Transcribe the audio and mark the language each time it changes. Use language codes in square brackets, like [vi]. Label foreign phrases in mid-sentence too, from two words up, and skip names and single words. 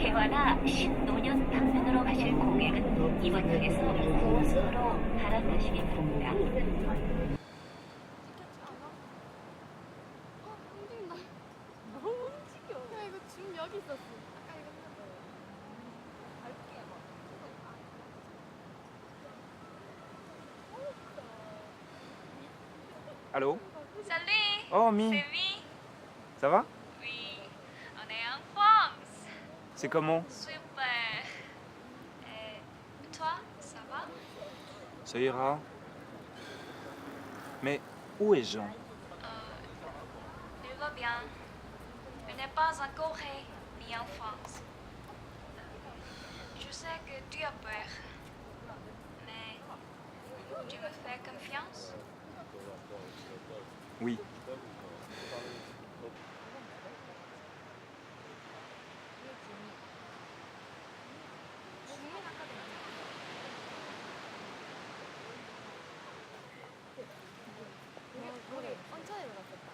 [ko] 개화나 신노년 방면으로 가실 고객은 이번 역에서 9호선으로 갈아타시기 바랍니다. 너무 움직여. 야 이거 지금 여기 있었어. 아까 이거 [fr] Allô? Salut! Oh, Mi, C'est Vi? ça va? Oui, on est en France. C'est comment? Super. Et toi, ça va? Ça ira. Mais où est Jean? Il va bien. Il n'est pas en Corée ni en France. Je sais que tu as peur. Mais tu me fais confiance? Oui. [ko] 천천히 놀았겠다.